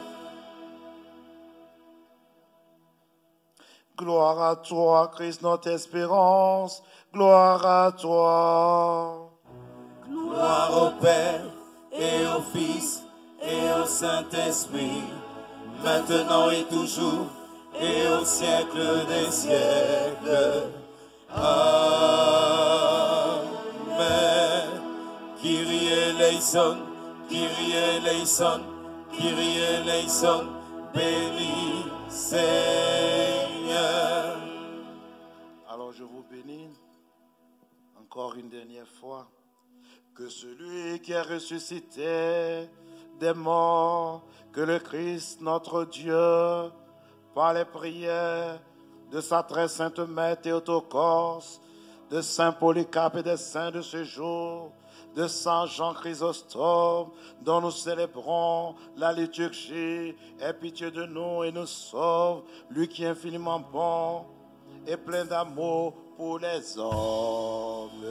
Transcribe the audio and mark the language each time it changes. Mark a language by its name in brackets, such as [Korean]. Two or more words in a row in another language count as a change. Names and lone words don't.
[French] Gloire à toi, Christ, notre espérance. Gloire à toi. Gloire au Père et au Fils et au Saint-Esprit, maintenant et toujours, et au siècle des siècles. Amen. [Greek] Κύριε ελέησον, Κύριε ελέησον, Κύριε ελέησον, [French] béni Seigneur. Alors je vous bénis encore une dernière fois. Que celui qui est ressuscité des morts, que le Christ, notre Dieu, par les prières de sa très sainte mère Théotokos, de Saint Polycarpe et des saints de ce jour, de Saint Jean Chrysostome, dont nous célébrons la liturgie, aie pitié de nous et nous sauve, lui qui est infiniment bon et plein d'amour pour les hommes.